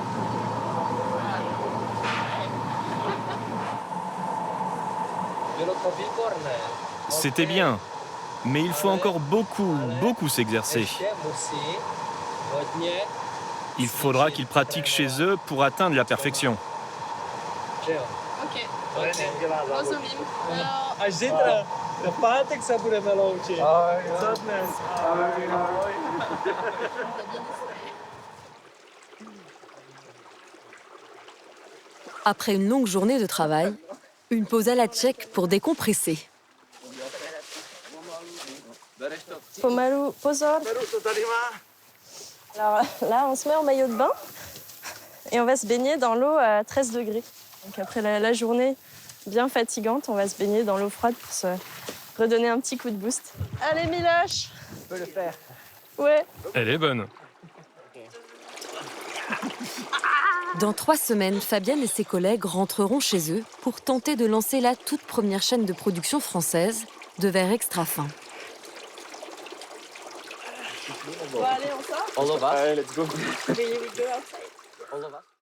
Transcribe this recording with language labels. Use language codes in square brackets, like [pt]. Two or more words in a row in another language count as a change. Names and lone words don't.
[fr] C'était bien, mais il faut encore beaucoup s'exercer. Il faudra qu'ils pratiquent chez eux pour atteindre la perfection. [cs] Ok. Rozumím. Až zítra, v pátek se budeme loučit. Co dnes? [fr] Après une longue journée de travail, une pause à la tchèque pour décompresser. [cs] Pomalu, pozor. [fr] Alors là, on se met en maillot de bain et on va se baigner dans l'eau à 13 degrés. Donc après la journée bien fatigante, on va se baigner dans l'eau froide pour se redonner un petit coup de boost. Allez, Miloche! Tu peux le faire. Ouais. Elle est bonne. Dans 3 semaines, Fabienne et ses collègues rentreront chez eux pour tenter de lancer la toute première chaîne de production française de verre extra fin. Bon, allez, on sort? [en] All of us. Allez, let's go. Really, we go outside? All of us.